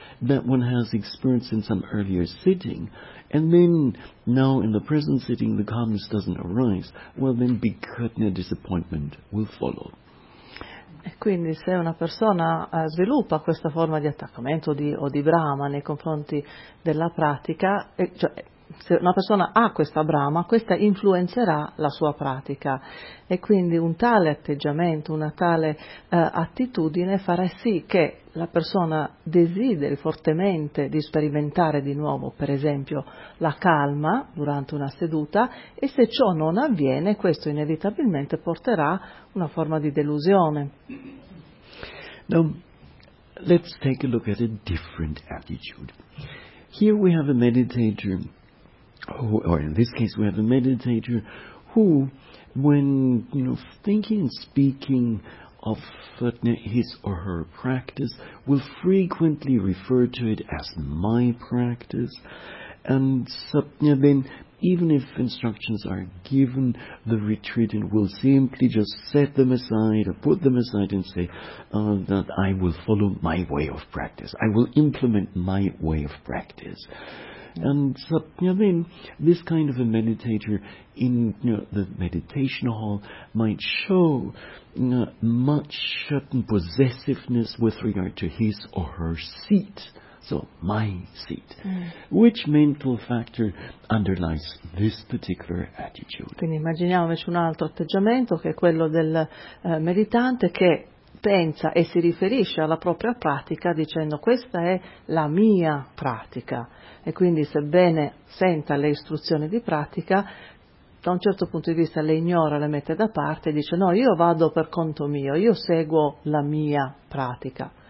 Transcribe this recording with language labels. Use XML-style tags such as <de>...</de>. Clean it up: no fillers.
<en>that one has experienced in some earlier sitting, and then now in the present sitting the calmness doesn't arise, well then Bikutna, disappointment will follow.</en> <it>E quindi se una persona sviluppa questa forma di attaccamento o di brama nei confronti della pratica, cioè se una persona ha questa brama, questa influenzerà la sua pratica, e quindi un tale atteggiamento, una tale attitudine farà sì che la persona desideri fortemente di sperimentare di nuovo, per esempio, la calma durante una seduta, e se ciò non avviene, questo inevitabilmente porterà una forma di delusione.</it> <en>Now, let's take a look at a different attitude. Here we have a meditator. Or in this case, we have a meditator who, when thinking and speaking of his or her practice, will frequently refer to it as my practice. And then, even if instructions are given, the retreatant will simply just set them aside or put them aside and say that I will follow my way of practice. I will implement my way of practice. And this kind of a meditator in the meditation hall might show much possessiveness with regard to his or her seat, so my seat. Which mental factor underlies this particular attitude?</en> <it>Quindi immaginiamoci un altro atteggiamento, che è quello del meditante che pensa e si riferisce alla propria pratica dicendo: questa è la mia pratica, e quindi sebbene senta le istruzioni di pratica, da un certo punto di vista le ignora, le mette da parte e dice: no, io vado per conto mio, io seguo la mia pratica.</it>